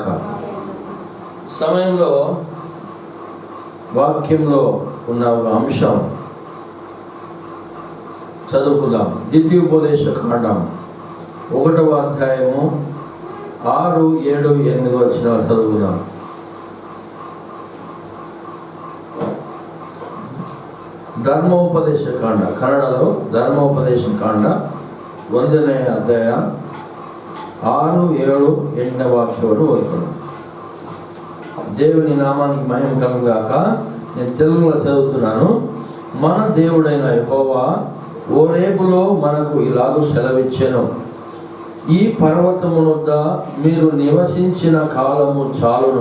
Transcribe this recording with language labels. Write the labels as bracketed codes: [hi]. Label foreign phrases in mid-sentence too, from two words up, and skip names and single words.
[te] సమయంలో వాక్యంలో ఉన్న ఒక అంశం చదువుకుందాం. ద్వితీయోపదేశ కాండం 1వ అధ్యాయము 6, 7, 8 వచనాలు చదువుకుందాం. [kn] ಧರ್ಮೋಪದೇಶ ಕಾಂಡ, ಕನ್ನಡలో ಧರ್ಮೋಪದೇಶ ಕಾಂಡ 1ನೇ ಅಧ್ಯಾಯ 6, 7, 8 [te] వాక్యాలు వస్తున్నాం. దేవుని నామానికి మహిమ కలుగుగాక. నేను తెలుగులో చదువుతున్నాను. మన దేవుడైన యెహోవా హోరేబులో మనకు ఇలాగూ సెలవిచ్చెను. ఈ పర్వతము వద్ద మీరు నివసించిన కాలము చాలును.